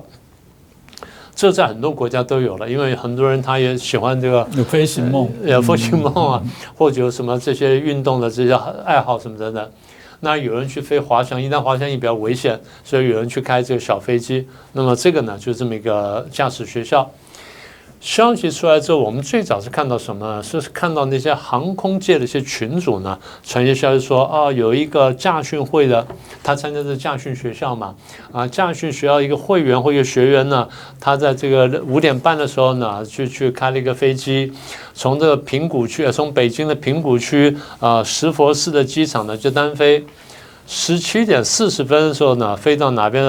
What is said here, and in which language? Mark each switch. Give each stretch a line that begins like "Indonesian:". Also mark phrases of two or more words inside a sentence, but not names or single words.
Chinese: 這在很多國家都有了，因為很多人他也喜歡這個有飛行夢，有飛行夢啊，或者有什麼這些運動的這些愛好什麼等等。那有人去飛滑翔翼，但滑翔翼比較危險，所以有人去開這個小飛機。那麼這個呢，就這麼一個駕駛學校。消息出來之後，我們最早是看到什麼呢？是看到那些航空界的一些群組呢，傳一些消息說，有一個駕訓會的，他參加這駕訓學校嘛，駕訓學校一個會員或一個學員呢，他在這個5點半的時候呢，去開了一個飛機，從這個平谷區，從北京的平谷區石佛寺的機場呢就單飛，17點40分的時候呢，飛到哪邊呢？